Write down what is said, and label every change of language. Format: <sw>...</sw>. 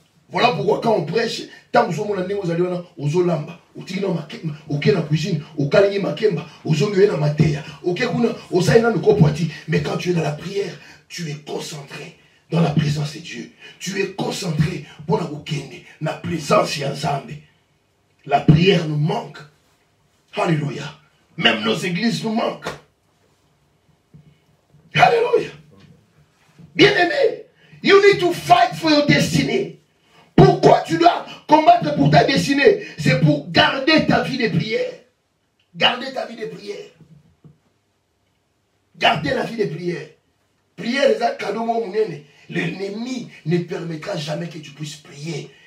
<fr>Voilà pourquoi quand on prêche, tant que nous sommes aux Olamba, au Tino au Kena cuisine, au Kalingi Makemba, au Zonguena Matea, au Kekuna, au Saïna Nukopoati. Mais quand tu es dans la prière, tu es concentré. dans la présence de Dieu. Tu es concentré pour la présence de Nzambe. La prière nous manque. Alléluia. Même nos églises nous manquent. Alléluia.</fr> <en>Bien-aimé, you need to fight for your destiny.</en> <fr>Pourquoi tu dois combattre pour ta destinée? C'est pour garder ta vie de prière. Garder ta vie de prière. Garder la vie de prière. Prière, l'ennemi ne permettra jamais que tu puisses prier.</fr>